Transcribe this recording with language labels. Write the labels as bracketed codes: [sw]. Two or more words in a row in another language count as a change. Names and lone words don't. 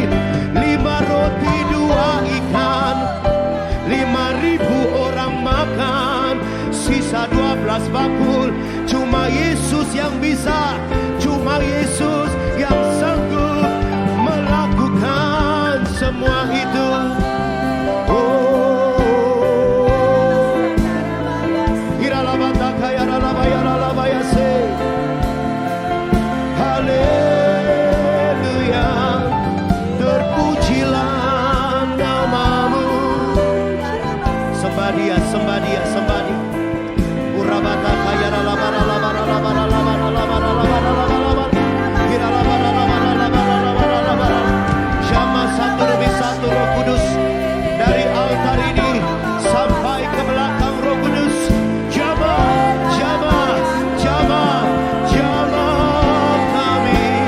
[id] 5 roti 2 ikan, 5.000 orang makan, sisa 12 bakul. Cuma Yesus yang bisa, cuma Yesus yang sanggup melakukan semua itu. Oh, iralabata kaya ralabaya ralabaya se. Haleluya, terpujilah nama-Mu. Sembah Dia, sembah Dia, sembah Dia. Urabata kaya ralabara ralabara ralabara ralabara ralabara. Jamaah satu demi satu Roh Kudus, dari altar ini sampai ke belakang Roh Kudus. Jamaah, jamaah, jamaah, jamaah kami.